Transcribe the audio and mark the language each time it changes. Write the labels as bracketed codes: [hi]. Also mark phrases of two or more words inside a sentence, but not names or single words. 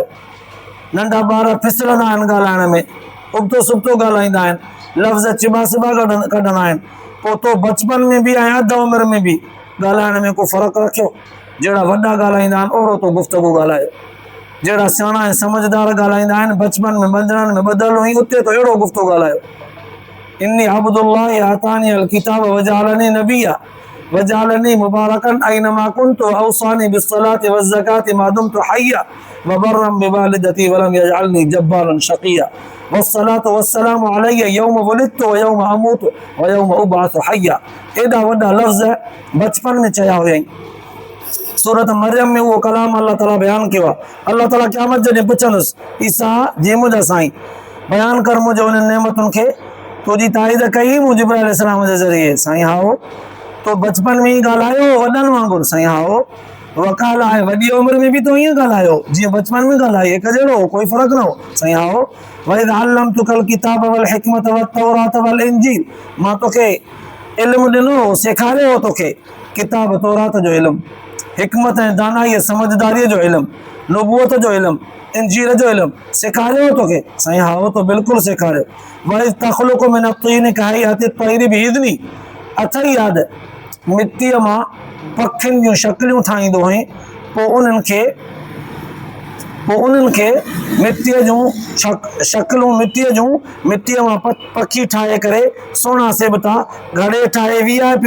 [sd] नंढा ॿार फिसलंदा आहिनि ॻाल्हाइण में, उबतो सुबतो ॻाल्हाईंदा आहिनि, लफ़्ज़ चिॿा सिॿा कढंदा आहिनि। पोइ तो बचपन में बि ऐं अधु उमिरि में बि ॻाल्हाइण में को फ़र्क़ु रखियो? जहिड़ा वॾा ॻाल्हाईंदा आहिनि ओहिड़ो तो गुफ़्तगू ॻाल्हायो, जहिड़ा सियाणा ऐं समझदार ॻाल्हाईंदा आहिनि, बचपन में बंधननि में ॿधल हुई, उते तो अहिड़ो गुफ़्तो ॻाल्हायो। [ar] إني عبد الله آتاني الكتاب وجعلني نبيا وجعلني مباركا أين ما كنت وأوصاني بالصلاة والزكاة ما دمت حيا وبرا بوالدتي ولم يجعلني جبارا شقيا والصلاة والسلام علي يوم ولدت ويوم أموت ويوم أبعث حيا. [sd] एॾा वॾा लफ़्ज़ बचपन में चया हुयईं। सूरत मरियम में उहो कलाम अल्लाह ताला बयानु कयो आहे। अल्लाह ताला क़यामत जॾहिं पुछंदुसि ईसा जे मुंहिंजा साईं बयानु कर मुंहिंजो उन्हनि नेमतुनि खे, तुंहिंजी ताईद कई मूं जिब्राइल अलैहिस्सलाम जे ज़रिए? साईं हा। तो बचपन में ई ॻाल्हायो वॾनि वांगुरु? साईं हा। वकाल आहे वॾी उमिरि में बि तो ईअं ॻाल्हायो जीअं बचपन में ॻाल्हाई, हिकु जहिड़ो, कोई फ़र्क़ु न हो? साईं हा। [ar] وإذ علمتك الكتاب والحكمة والتوراة والإنجيل, [sd] मां तोखे इल्मु ॾिनो, सेखारियो तोखे किताब तौरात जो इल्मु, हिकमत ऐं दानाई समझदारीअ जो इल्मु, नबूअत जो इल्मु, इंजील जो इल्मु सेखारियो तोखे। साईं हा उहो त बिल्कुलु सेखारियो। वरी [ar] تخلق من الطين كهيئة الطير بإذني, [sd] अथई यादि मिटीअ मां पखियुनि जूं शक्लियूं ठाहींदो हुई, पोइ उन्हनि खे मिटीअ जूं शक्लूं मिटीअ मां पखी ठाहे करे सोना सिबता घड़े ठाहे विया पियो।